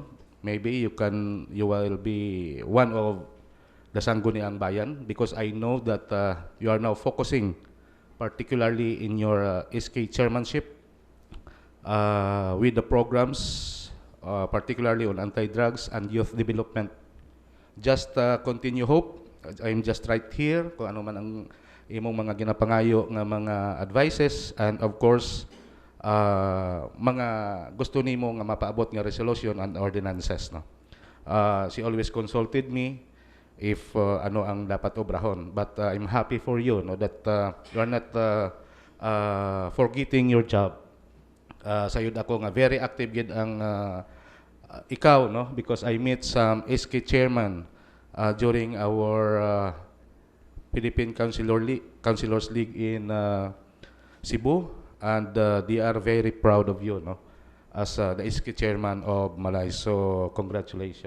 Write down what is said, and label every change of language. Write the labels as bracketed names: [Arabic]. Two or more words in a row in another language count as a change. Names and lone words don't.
[English] Maybe you will be one of the Sangguniang Bayan, because I know that you are now focusing particularly in your SK chairmanship. with the programs, particularly on anti-drugs and youth development. Just continue hope. I'm just right here [Cebuano] kung ano man ang imong mga ginapangayo nga mga advices, [English] and of course [Cebuano] mga gusto nimo nga mapaabot nga [English] resolution and ordinances, [Cebuano] no. [English] She always consulted me if [Cebuano] ano ang dapat obrahon, [English] but I'm happy for you, no, that you are not forgetting your job. [Cebuano] Sayod ako nga [English] very active [Cebuano] gid ang ikaw, no, [English] because I met some SK chairman during our Philippine Councilors League in Cebu, and they are very proud of you, no, as the SK chairman of Malay. So congratulations.